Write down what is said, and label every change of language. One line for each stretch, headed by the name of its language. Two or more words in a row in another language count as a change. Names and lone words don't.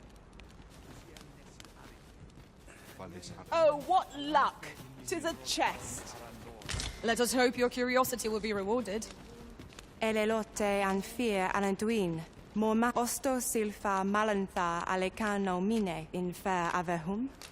English: Oh, what luck! 'Tis a chest. Let us hope your curiosity will be rewarded. Elelote an fear ananduin. Morma osto silfa malantha alecano mine infer avehum.